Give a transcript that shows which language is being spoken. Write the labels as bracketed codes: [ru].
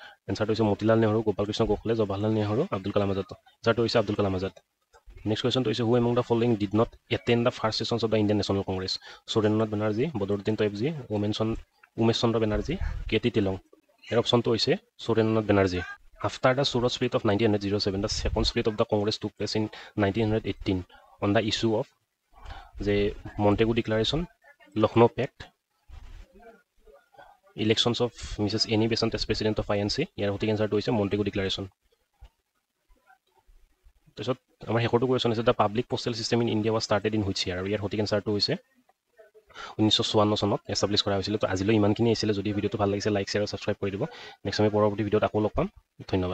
[as] এনচাৰটো হৈছে মতিলাল নেহৰু, গোপাল কৃষ্ণ গোখলে, জৱাহৰলাল নেহৰু, আব্দুল কালাম আজাদ। এনচাৰটো হৈছে আব্দুল কালাম আজাদ। নেক্সট কুৱেশ্যনটো হৈছে [en] Who among the following did not attend the first sessions of the Indian National Congress. [as] Surendranath Banerjee, Badruddin তয়েবজী, Umesh চন্দ্ৰ বেনাৰ্জী, কে.টি. টিলং। ইয়াৰ অপশ্যনটো হৈছে Surendranath Banerjee. [en] After the Surat split of 1907, the second split of the Congress took place in 1918 on the issue of the Montego Declaration, Lucknow Pact, elections of Mrs. Annie Besant as president of INC. [as] ইয়াৰ সঠিক এনচাৰটো হৈছে Montego Declaration। তাৰপিছত আমাৰ শেষৰটো question হৈছে [en] The public postal system in India was started in which year. [as] আৰু ইয়াৰ সঠিক এনচাৰটো হৈছে 1954 চনত এষ্টাব্লিছ কৰা হৈছিলে। তো আজিলৈ ইমানখিনি আছিলে। যদি ভিডিঅ'টো ভাল লাগিছে লাইক শ্বেয়াৰ আৰু ছাবস্ক্ৰাইব কৰি দিব। নেক্সট আমি পৰৱৰ্তী ভিডিঅ'ত আকৌ লগ পাম। ধন্যবাদ।